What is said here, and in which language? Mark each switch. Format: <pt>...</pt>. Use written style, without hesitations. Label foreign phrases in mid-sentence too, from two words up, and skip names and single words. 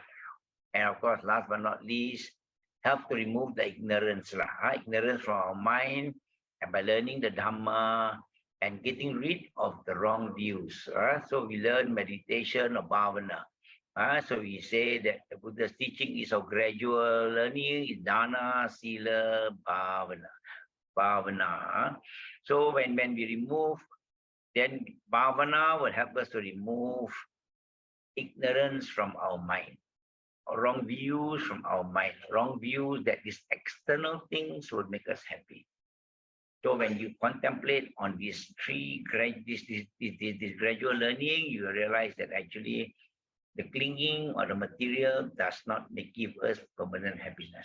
<en>And of course, last but not least, help to remove the ignorance, ignorance from our mind, and by learning the Dhamma and getting rid of the wrong views. So we learn meditation or bhavana. So we say that the Buddha's teaching is of gradual learning, is</en> <pi>dana, sila, bhavana.</pi> <en>So when we remove, then bhavana will help us to remove ignorance from our mind, or wrong views from our mind, wrong views that these external things would make us happy. So when you contemplate on these three, this gradual learning, you realize that actually the clinging or the material does not give us permanent happiness.</en>